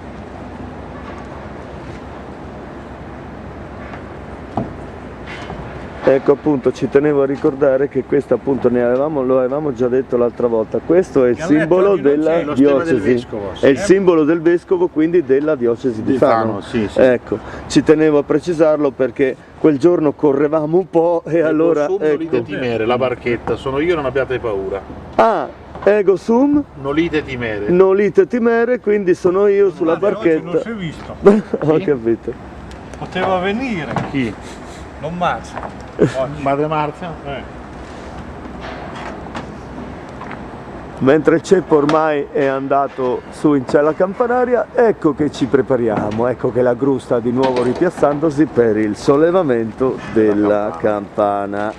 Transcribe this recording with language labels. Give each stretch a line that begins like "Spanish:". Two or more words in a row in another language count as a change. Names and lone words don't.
Italian: Ecco appunto, ci tenevo a ricordare che questo appunto lo avevamo già detto l'altra volta, questo è il Galletto simbolo oggi non della c'è, lo stemma del diocesi, vescovo, è il simbolo del vescovo, quindi della diocesi di Fano. Sì. Ecco, ci tenevo a precisarlo perché quel giorno correvamo un po' e allora Nolite ecco. timere, la barchetta, sono io, non abbiate paura.
Latin: Ah, ego sum, Nolite timere. nolite timere,
Italian: quindi sono io sulla Oggi non barchetta. si è visto. Ho capito. Poteva venire. Chi? Non Marzia. Madre Marzia? Mentre il ceppo ormai è andato su in Cella Campanaria, ecco che ci prepariamo, ecco che la gru sta di nuovo ripiazzandosi per il sollevamento della campana.